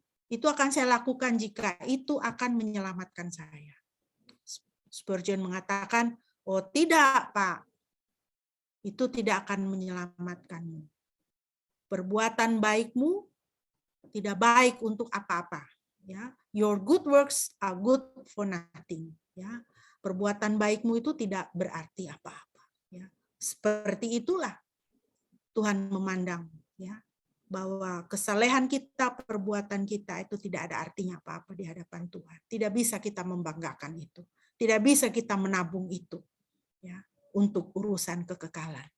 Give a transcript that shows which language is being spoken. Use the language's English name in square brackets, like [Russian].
[Indonesian] Itu akan saya lakukan jika itu akan menyelamatkan saya. Spurgeon mengatakan, oh tidak Pak, itu tidak akan menyelamatkanmu. Perbuatan baikmu tidak baik untuk apa-apa. [English] Ya, your good works are good for nothing. [Indonesian] Ya, perbuatan baikmu itu tidak berarti apa-apa. Ya, seperti itulah Tuhan memandang. Ya, bahwa kesalehan kita, perbuatan kita itu tidak ada artinya apa-apa di hadapan Tuhan. Tidak bisa kita membanggakan itu. Tidak bisa kita menabung itu, ya, untuk urusan kekekalan.